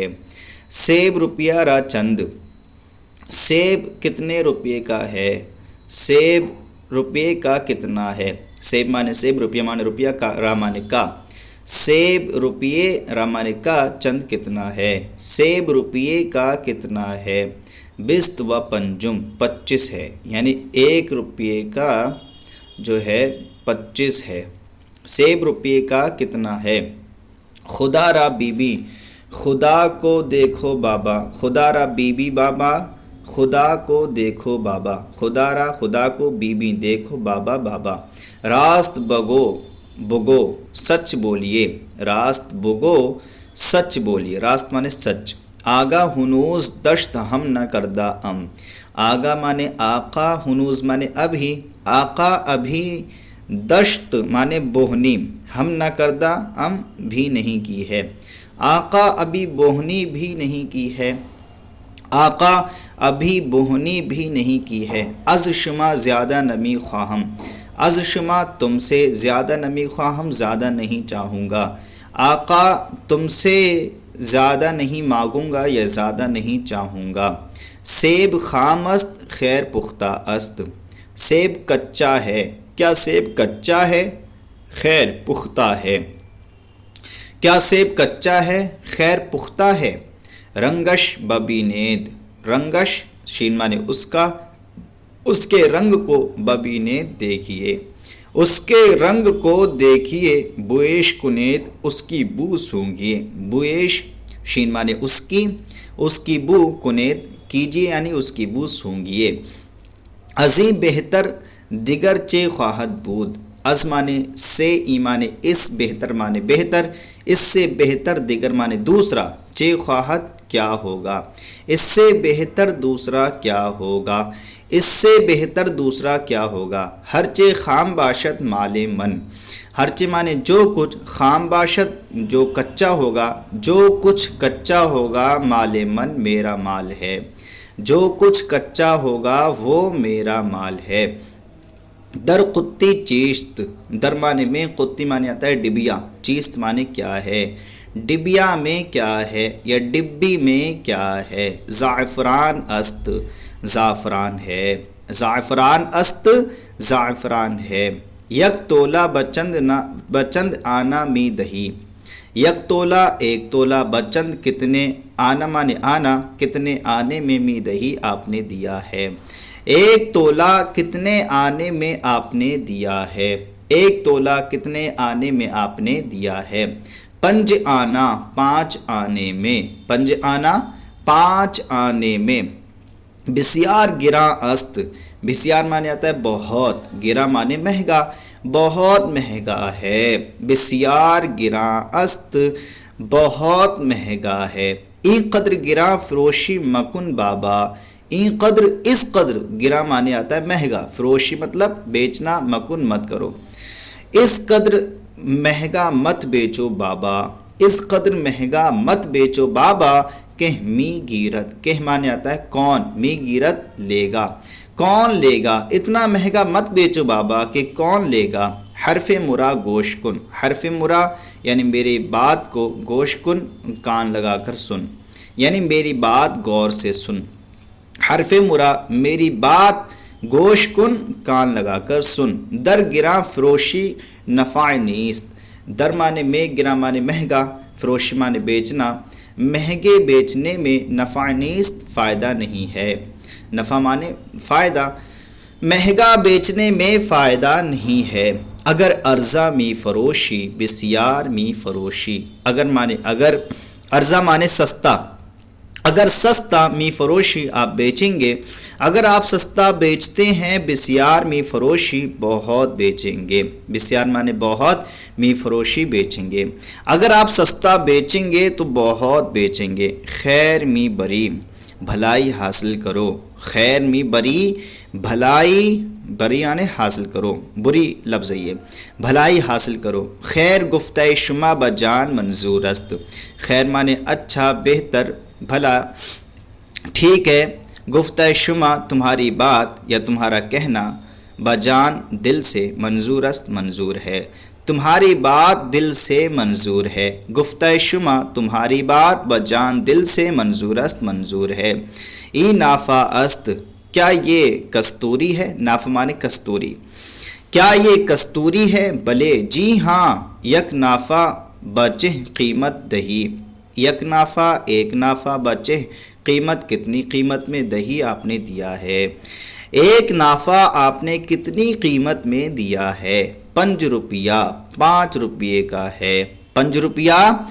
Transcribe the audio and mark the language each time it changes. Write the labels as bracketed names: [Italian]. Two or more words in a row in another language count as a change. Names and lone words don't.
[Persian] سیب روپیہ را چند، [Urdu] سیب کتنے روپے کا ہے، سیب روپے کا کتنا ہے۔ سیب مانے سیب، روپیہ مانے روپیہ، کا را مانے کا، سیب روپیے را مانے کا، چند کتنا ہے، سیب روپیے کا کتنا ہے۔ [Persian] بست و پنجم [Urdu] 25 ہے، یعنی 1 روپیے کا جو ہے 25 ہے۔ سیب روپیے کا کتنا ہے۔ [Persian] خدا را بی بی، [Urdu] خدا کو دیکھو بابا، [Persian] خدا را بی بی بابا، [Urdu] خدا کو دیکھو بابا، [Persian] خدا را [Urdu] خدا کو، بی بی دیکھو، بابا بابا۔ [Persian] راست بگو، [Urdu] بگو سچ بولیے، [Persian] راست بگو [Urdu] سچ بولیے، راست مانے سچ۔ [Persian] آگا ہنوز دشت ہم نہ کردہ ام، [Urdu] آگا مانے آقا، ہنوز مانے ابھی، آقا ابھی، دشت مانے بوہنی، [Persian] ہم نہ کردہ ام [Urdu] بھی نہیں کی ہے، آقا ابھی بوہنی بھی نہیں کی ہے، آقا ابھی بوہنی بھی نہیں کی ہے۔ [Persian] از شما زیادہ نمی خواہم، از شما [Urdu] تم سے [Persian] زیادہ نمی خواہم، [Urdu] زیادہ نہیں چاہوں گا، آقا تم سے زیادہ نہیں مانگوں گا یا زیادہ نہیں چاہوں گا۔ [Persian] سیب خام است خیر پختہ است، [Urdu] سیب کچا ہے، کیا سیب کچا ہے، خیر پختہ ہے، کیا سیب کچا ہے، خیر پختہ ہے۔ [Persian] رنگش ببینید، [Urdu] رنگش شین مانے اس کا، اس کے رنگ کو، ببینید دیکھیے، اس کے رنگ کو دیکھیے۔ [Persian] بویش کنید، [Urdu] اس کی بو سونگھیے، بویش شین مانے اس کی بو، کنید کیجیے یعنی اس کی بو سونگھیے۔ [Persian] ازیں بہتر دیگر چے خواہد بود، [Urdu] از مانے سے، ای مانے اس، بہتر مانے بہتر، اس سے بہتر، دیگر مانے دوسرا، [Persian] چے خواہد [Urdu] کیا ہوگا، اس سے بہتر دوسرا کیا ہوگا، اس سے بہتر دوسرا کیا ہوگا۔ [Persian] ہر چے خام باشد مال من، ہر چے [Urdu] مانے جو کچھ، [Persian] خام باشد [Urdu] جو کچا ہوگا، جو کچھ کچا ہوگا، [Persian] مال من [Urdu] میرا مال ہے، جو کچھ کچا ہوگا وہ میرا مال ہے۔ [Persian] در قطی چیست، [Urdu] در مانے میں، قطی مانے آتا ہے ڈبیا، چیست مانے کیا ہے، ڈبیا میں کیا ہے یا ڈبی میں کیا ہے۔ [Persian] زعفران است، [Urdu] زعفران ہے، [Persian] زعفران است، [Urdu] زعفران ہے۔ [Persian] یک تولہ بچند آنا می دہی، یک تولہ [Urdu] ایک تولہ، بچند کتنے، آنا مانے آنا، کتنے آنے میں، [Persian] می دہی [Urdu] آپ نے دیا ہے، ایک تولہ کتنے آنے میں آپ نے دیا ہے، ایک تولہ کتنے آنے میں آپ نے دیا ہے۔ [Persian] پنج آنا [Urdu] 5 آنے میں، [Persian] پنج آنا [Urdu] 5 آنے میں۔ [Persian] بسیار گراں است، [Urdu] بسیار مانے آتا ہے بہت، گراں مانے مہنگا، بہت مہنگا ہے، [Persian] بسیار گراں است، [Urdu] بہت مہنگا ہے۔ [Persian] این قدر گراں فروشی مکن بابا، این قدر [Urdu] اس قدر، گرا معنی آتا ہے مہنگا، فروشی مطلب بیچنا، مکن مت کرو، اس قدر مہنگا مت بیچو بابا، اس قدر مہنگا مت بیچو بابا، [Persian] کہ می گیرت، [Urdu] کہ معنی آتا ہے کون، [Persian] می گیرت [Urdu] لے گا، کون لے گا، اتنا مہنگا مت بیچو بابا کہ کون لے گا۔ [Persian] حرف مرا گوش کن، حرف مرا [Urdu] یعنی میری بات کو، [Persian] گوش کن [Urdu] کان لگا کر سن، یعنی میری بات غور سے سن، [Persian] حرف مرا [Urdu] میری بات [Persian] گوش کن [Urdu] کان لگا کر سن، [Persian] در گراں فروشی نفع نیست، [Urdu] در معنی میں، گراں معنی مہنگا، فروشی معنی بیچنا، مہنگے بیچنے میں [Persian] نفع نیست [Urdu] فائدہ نہیں ہے، نفع معنی فائدہ، مہنگا بیچنے میں فائدہ نہیں ہے۔ [Persian] اگر ارزا می فروشی بسیار می فروشی، [Urdu] اگر معنی اگر، ارزا معنی سستا، اگر سستا [Persian] می فروشی [Urdu] آپ بیچیں گے، اگر آپ سستا بیچتے ہیں، [Persian] بسیار می فروشی [Urdu] بہت بیچیں گے، بسیار معنی بہت، [Persian] می فروشی [Urdu] بیچیں گے، اگر آپ سستا بیچیں گے تو بہت بیچیں گے۔ [Persian] خیر می بری، [Urdu] بھلائی حاصل کرو، [Persian] خیر می بری، [Urdu] بھلائی، بری یعنی حاصل کرو، بری لفظ ہے یہ، بھلائی حاصل کرو۔ [Persian] خیر گفتہ شما بجان منظور است، [Urdu] خیر معنی اچھا، بہتر، بھلا، ٹھیک ہے، [Persian] گفتہ شما [Urdu] تمہاری بات یا تمہارا کہنا، بجان دل سے، [Persian] منظور است [Urdu] منظور ہے، تمہاری بات دل سے منظور ہے، [Persian] گفتہ شما [Urdu] تمہاری بات بجان دل سے [Persian] منظور است [Urdu] منظور ہے۔ [Persian] ای نافع است، [Urdu] کیا یہ کستوری ہے، نافع معنی کستوری، کیا یہ کستوری ہے، بلے جی ہاں، [Persian] یک نافع بچہ قیمت دہی، یک نافع [Urdu] ایک نافع بچہ قیمت کتنی قیمت میں، دہی آپ نے دیا ہے، ایک نافع آپ نے کتنی قیمت میں دیا ہے، 5 روپیہ 5 روپیے کا ہے، 5 روپیہ